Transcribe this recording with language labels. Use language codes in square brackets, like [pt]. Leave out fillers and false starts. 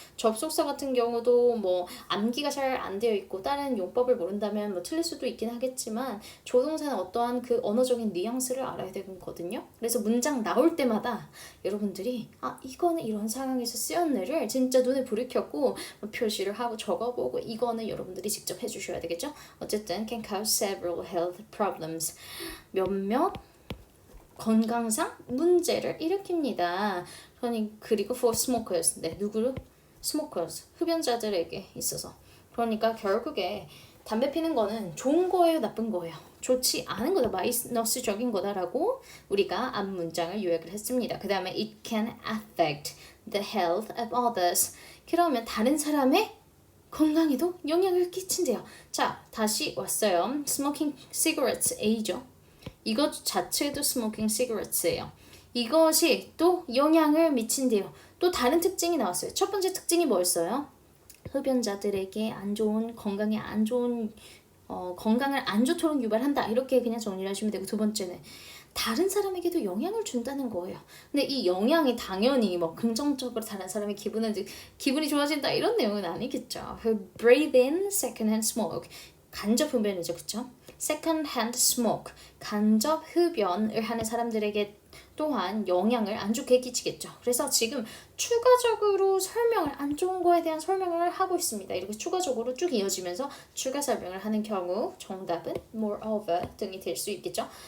[ko] 접속사 같은 경우도 뭐 암기가 잘 안 되어 있고 다른 용법을 모른다면 뭐 틀릴 수도 있긴 하겠지만 조동사는 어떠한 그 언어적인 뉘앙스를 알아야 되거든요. 그래서 문장 나올 때마다 여러분들이 이거는 이런 상황에서 쓰였네를 진짜 눈에 불이 켜고 표시를 하고 적어보고 이거는 여러분들이 직접 해주셔야 되겠죠. [en] 어쨌든 can cause several health problems. [ko] 몇몇 건강상 문제를 일으킵니다. [en] 그리고 for smokers. [ko] 네, 누구를? smokers. 흡연자들에게 있어서. 그러니까 결국에 담배 피는 거는 좋은 거예요, 나쁜 거예요? 좋지 않은 거다, 마이너스적인 거다라고 우리가 앞 문장을 요약을 했습니다. [en] 그 다음에 it can affect the health of others. [ko] 그러면 다른 사람의 건강에도 영향을 끼친대요. 자, 다시 왔어요. [en] smoking cigarettes [ko] A죠. 이것 자체도 smoking cigarettes예요. 이것이 또 영향을 미친대요. 또 다른 특징이 나왔어요. 첫 번째 특징이 뭐였어요? 흡연자들에게 안 좋은, 건강에 안 좋은, 건강을 안 좋도록 유발한다. 이렇게 그냥 정리를 하시면 되고, 두 번째는 다른 사람에게도 영향을 준다는 거예요. 근데 이 영향이 당연히 뭐 긍정적으로 다른 사람의 기분이 좋아진다 이런 내용은 아니겠죠. [en] Breathe in secondhand smoke. [ko] 간접 흡연이죠, 그쵸? Secondhand smoke. 간접 흡연을 하는 사람들에게 또한 영향을 안 좋게 끼치겠죠. 그래서 지금 추가적으로 설명을 안 좋은 거에 대한 설명을 하고 있습니다. 이렇게 추가적으로 쭉 이어지면서 추가 설명을 하는 경우 정답은 moreover 등이 될 수 있겠죠.